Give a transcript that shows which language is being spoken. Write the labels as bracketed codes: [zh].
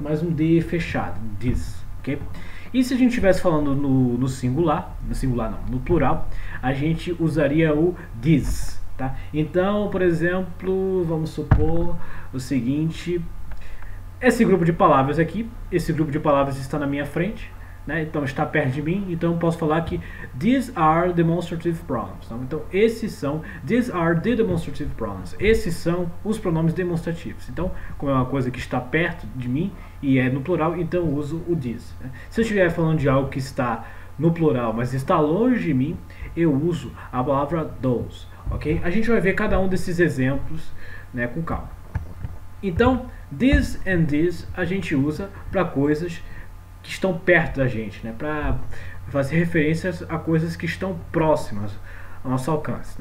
[pt] Mas um D fechado, this, ok? E se a gente estivesse falando no singular não, no plural, a gente usaria o this, tá? Então, por exemplo, vamos supor o seguinte, esse grupo de palavras aqui, esse grupo de palavras está na minha frente, né? Então está perto de mim, então eu posso falar que [en] these are demonstrative pronouns. Então these are the demonstrative pronouns. [pt] Esses são os pronomes demonstrativos. Então, como é uma coisa que está perto de mim e é no plural, então eu uso o these. Né? Se eu estiver falando de algo que está no plural, mas está longe de mim, eu uso a palavra those. Ok? A gente vai ver cada um desses exemplos, né, com calma. Então, this and this a gente usa para coisas que estão perto da gente, né, para fazer referências a coisas que estão próximas ao nosso alcance.